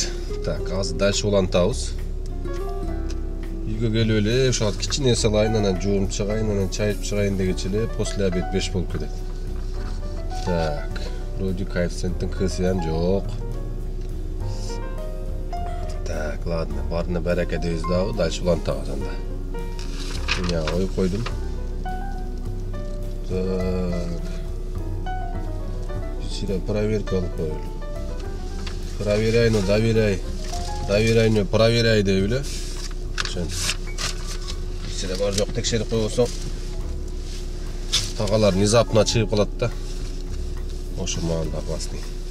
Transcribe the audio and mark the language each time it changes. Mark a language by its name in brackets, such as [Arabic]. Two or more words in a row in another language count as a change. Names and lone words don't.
[Kyrgyz] Так, азыр дальше улантабыз. Үйгө келип эле ошол кичине салайын, анан жуунуп чыгайын, анан чай ичип чыгайын дегенче эле [Russian] после обед [Kyrgyz] 5 болуп кетет. Так, вроде коэффициенттин кысыям жок. [Russian] Так, ладно, [Kyrgyz] барына барака дейбиз дагы, дальше улантабыз анда. Я коюп койдум. Так. [Russian] Сюда проверка [Kyrgyz] алып коелу. [Russian] Проверяй, но доверяй. Доверяй, но проверяй [Kyrgyz] деп эле. Ошентип. Сиде бар жок текшерип койбосоң, тагалар внезапно чыгып калат да. Ошо маанда опасный.